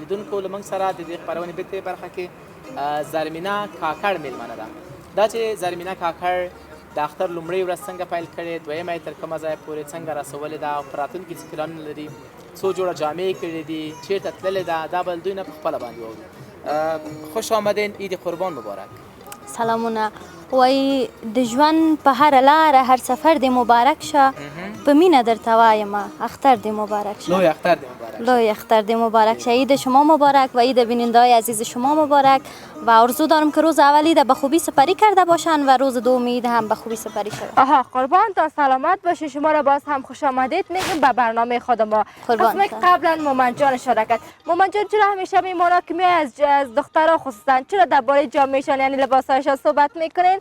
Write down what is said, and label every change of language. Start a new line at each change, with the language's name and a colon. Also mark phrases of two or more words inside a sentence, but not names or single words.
Pashto: لیدونکو له موږ سره د دې خپرونې بتې برخه کې زرمینه کاکړ میلمانه ده. دا چې زرمینه کاکړ د اختر لومړۍ ورځ څنګه پیل کړې، دویمه یې تر کومه ځایه پورې څنګه رسولې ده او په راتلونکي څه پلانونه لري، څو جوړه جامې کړې دي، چېرته تللې ده، دا به له دوی نه په خپله باندې واورو.
Persian: خوش آمدین. عید قربان مبارک.
Pashto: سلامونه. وای د ژوند په هر لاره هر سفر دی مبارک شه. په مینه درته وایم اختر دی مبارک شه. لوی اختر دی مبارک. لوی اختر دی مبارک شه.
Persian: عید شما مبارک و عید بیننده‌های عزیز شما مبارک و آرزو دارم که روز اولی به خوبی سپری کرده باشن و روز دوم عید هم به خوبی سپری شود. آها قربان تا سلامت باشی. شما را باز هم خوش آمدید میگیم به برنامه خود ما. قسمت قبلا مومن جان اشاره کرد. مومن جان چرا همیشه میمونا که از دخترها خصوصا چرا درباره جامه‌شان یعنی لباسایشان صحبت میکنین؟